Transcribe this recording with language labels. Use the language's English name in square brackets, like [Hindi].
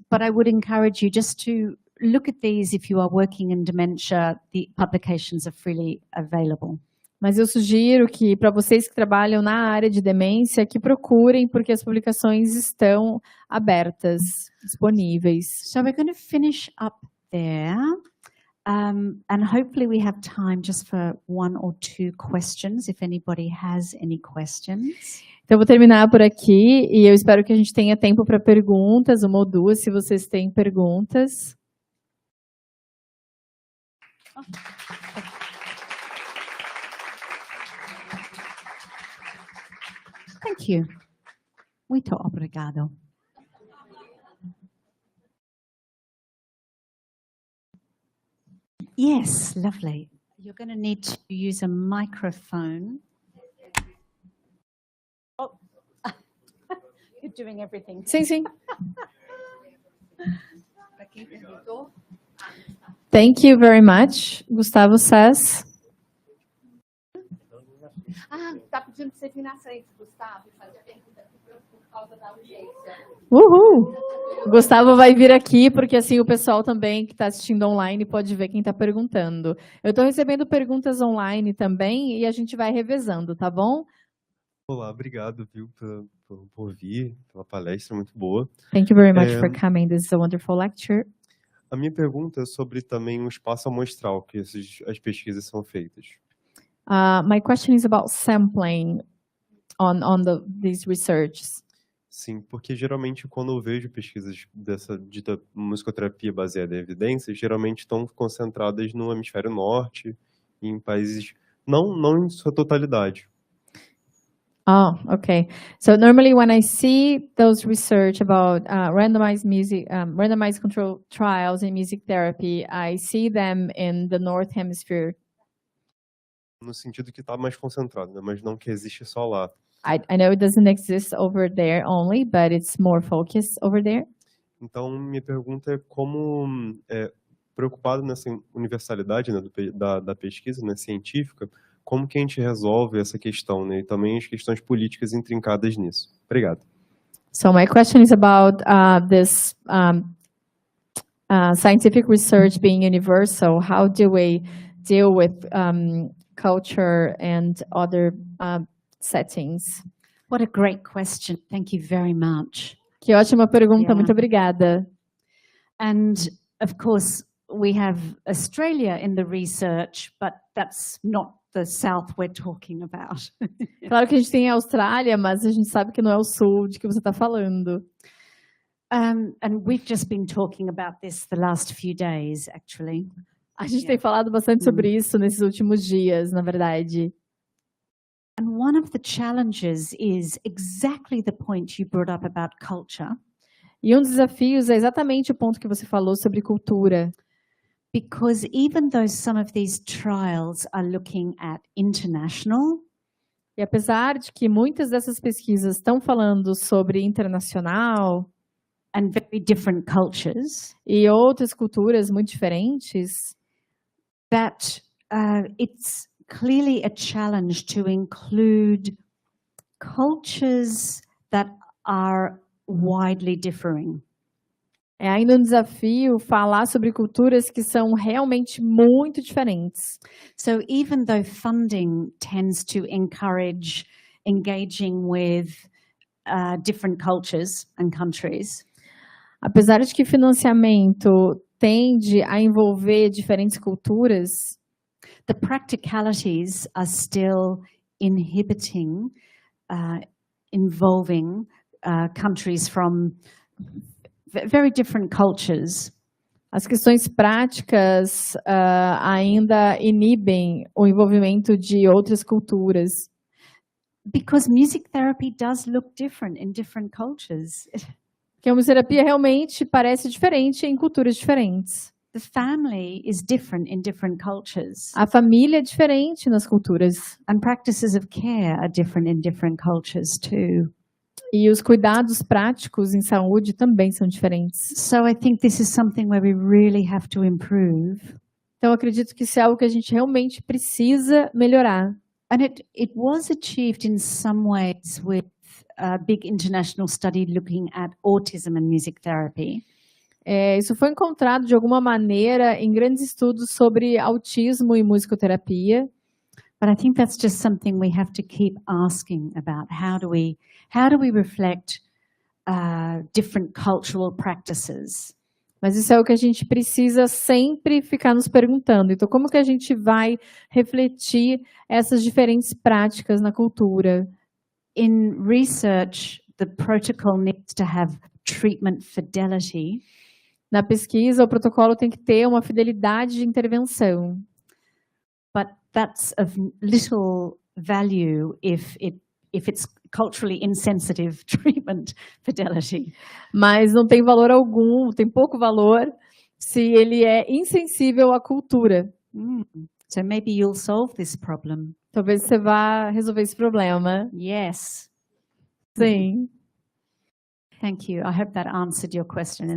[English] But I would encourage you just to look at these if you are working in dementia. The publications are freely available. [Portuguese] Mas eu sugiro que para vocês que trabalham na área de demência que procurem porque as publicações estão abertas, disponíveis. [English] So we're going to finish up there. And hopefully we have time just for one or two questions, if anybody has any questions. [Portuguese] Então eu vou terminar por aqui e eu espero que a gente tenha tempo para perguntas, uma ou duas, se vocês têm perguntas. [English] Thank you. [Portuguese] Muito obrigado. [English] Yes, lovely. You're going to need to use a microphone. Oh, you're doing everything. [Portuguese] Sim, sim. [English] Thank you very much, Gustavo says. [Portuguese] pedindo para você vir na frente, Gustavo, e fazer a pergunta aqui por causa da audiência. Uhul! O Gustavo vai vir aqui, porque assim o pessoal também que está assistindo online pode ver quem está perguntando. Eu estou recebendo perguntas online também e a gente vai revezando, tá bom? Olá, obrigado, viu, por vir, pela palestra muito boa. [English] Thank you very much for coming. This is a wonderful lecture. [Portuguese] A minha pergunta é sobre também o espaço amostral que as pesquisas são feitas. [English] My question is about sampling on these researches. [Portuguese] Sim, porque geralmente quando eu vejo pesquisas dessa dita musicoterapia baseada em evidências, geralmente estão concentradas no hemisfério norte, em países, não em sua totalidade. [English] Oh, okay. So normally when I see those research about randomized control trials in music therapy, I see them in the North Hemisphere. [Portuguese] No sentido que está mais concentrado, né? Mas não que existe só lá. [English] I know it doesn't exist over there only, but it's more focused over there. [Portuguese] Então, minha pergunta é como, preocupado nessa universalidade, né, da pesquisa, né, científica, como que a gente resolve essa questão, né, e também as questões políticas intrincadas nisso. Obrigado. [English] So my question is about this scientific research being universal. How do we deal with culture and other settings? What a great question. Thank you very much. [Portuguese] Que ótima pergunta, [English] Yeah. [Portuguese] muito obrigada. [English] And of course, we have Australia in the research, but that's not the South we're talking about. [Portuguese] Claro que a gente tem a Austrália, mas a gente sabe que não é o sul de que você está falando. [English] And we've just been talking about this the last few days, actually. [Portuguese] A gente tem falado bastante sobre isso nesses últimos dias, na verdade. [English] And one of the challenges is exactly the point you brought up about culture. [Portuguese] E um dos desafios é exatamente o ponto que você falou sobre cultura. [English] Because even though some of these trials are looking at international, [Portuguese] E apesar de que muitas dessas pesquisas estão falando sobre internacional [English] and very different cultures, [Portuguese] e outras culturas muito diferentes, [English] that it's clearly a challenge to include cultures that are widely differing. [Portuguese] é ainda um desafio falar sobre culturas que são realmente muito diferentes. [English] So even though funding tends to encourage engaging with different cultures and countries, [Portuguese] Apesar de que financiamento tende a envolver diferentes culturas, [English] the practicalities are still inhibiting involving countries from very different cultures. [Portuguese] as questões práticas ainda inibem o envolvimento de outras culturas. [English] Because music therapy does look different in different cultures. [Portuguese] Porque a musicoterapia realmente parece diferente em culturas diferentes. [English] The family is different in different cultures. [Portuguese] A família é diferente nas culturas. [English] And practices of care are different in different cultures too. [Portuguese] E os cuidados práticos em saúde também são diferentes. [English] So I think this is something where we really have to improve. [Portuguese] Então, eu acredito que isso é algo que a gente realmente precisa melhorar. [English] And it was achieved in some ways with a big international study looking at autism and music therapy. [Portuguese] Isso foi encontrado de alguma maneira em grandes estudos sobre autismo e musicoterapia. [English] But I think that's just something we have to keep asking about. How do we reflect different cultural practices? [Portuguese] Mas isso é o que a gente precisa sempre ficar nos perguntando. Então, como que a gente vai refletir essas diferentes práticas na cultura? [English] In research, the protocol needs to have treatment fidelity. [Portuguese] Na pesquisa, o protocolo tem que ter uma fidelidade de intervenção. [English] But that's of little value if it's culturally insensitive treatment fidelity. [Portuguese] Mas não tem valor algum, tem pouco valor, se ele é insensível à cultura. [English] So maybe you'll solve this problem. [Portuguese] Talvez você vá resolver esse problema. [English] Yes. [Portuguese] Sim. [English] Thank you. I hope that answered your question.